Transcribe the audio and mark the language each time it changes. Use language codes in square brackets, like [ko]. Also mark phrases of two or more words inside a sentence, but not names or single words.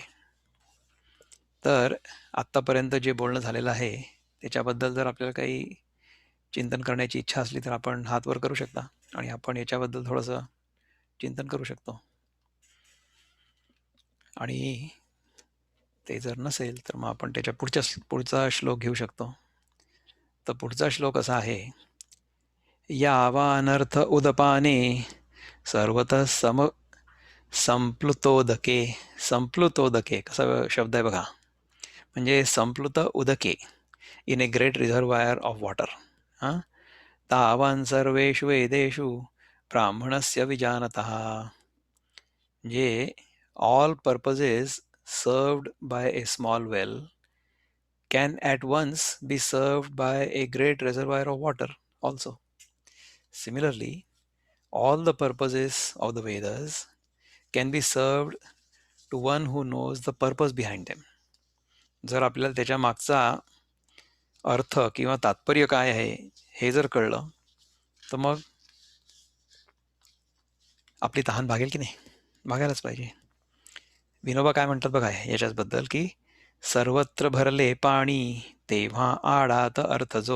[mr] तर आत्तापर्यंत जे बोलणं झालेलं आहे, त्याच्याबद्दल जर आपल्याला काही चिंतन करण्याची इच्छा असली, तर आपण हात वर करू शकता आणि आपण याच्याबद्दल थोडंसं चिंतन करू शकतो. आणि ते जर नसेल, तर मग आपण त्याच्या पुढचा श्लोक घेऊ शकतो. तर पुढचा श्लोक असा आहे, [sa] यावा अनर्थ उदपाने सर्वतः संप्लुतोदके. [mr] संप्लुतोदके कसा शब्द आहे बघा. म्हणजे [sa] संप्लुत उदके [en] in a great reservoir of water. हां, [sa] तावान सर्वेषु वेदेषु ब्राह्मणस्य विजानतः. [en] म्हणजे all purposes served by a small well can at once be served by a great reservoir of water also. Similarly, all the purposes of the Vedas can be served to one who knows the purpose behind them. [mr] जर आपल्याला त्याच्या मागचा अर्थ किंवा तात्पर्य काय आहे हे जर कळलं, तर मग आपली तहान भागेल की नाही? भागायलाच पाहिजे. विनोबा काय म्हणतात बघा याच्याबद्दल, की सर्वत्र भरले पाणी तेव्हा आडात अर्थ जो.